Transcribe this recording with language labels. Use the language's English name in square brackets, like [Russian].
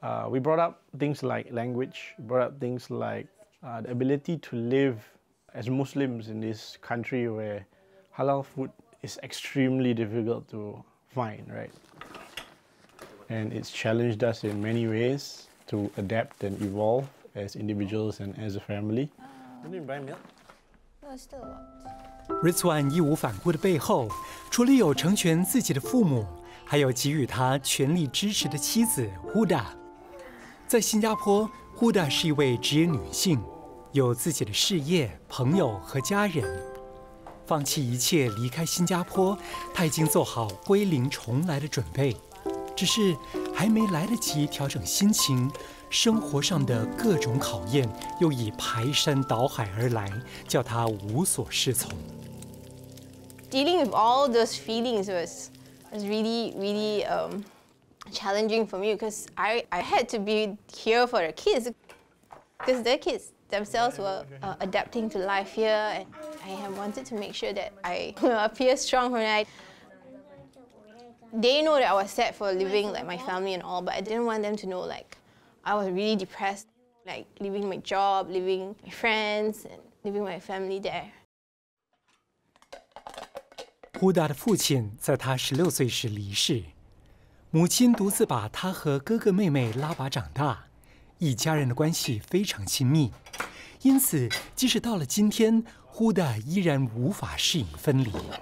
[English] We brought up things like language, brought up things like the ability to live as Muslims in this country where halal food is extremely difficult to find, right? And it's challenged us in many ways to adapt and evolve as individuals and as a family. Didn't you buy milk? No, still a lot. [Chinese] Rizwan 义无反顾的背后，除了有成全自己的父母，还有给予他全力支持的妻子 Huda。在新加坡 ，Huda 是一位职业女性，有自己的事业、朋友和家人。放弃一切离开新加坡，她已经做好归零重来的准备，只是还没来得及调整心情，生活上的各种考验又已排山倒海而来，叫她无所适从。 [English] Dealing with all those feelings was really challenging for me because I had to be here for the kids because their kids themselves were adapting to life here, and I have wanted to make sure that I appear strong when they know that I was sad for leaving like my family and all, but I didn't want them to know like I was really depressed, like leaving my job, leaving my friends, and leaving my family there. [Chinese] Huda 的父亲在他16岁时离世，母亲独自把他和哥哥妹妹拉拔长大，一家人的关系非常亲密。因此，即使到了今天，Huda依然无法适应分离。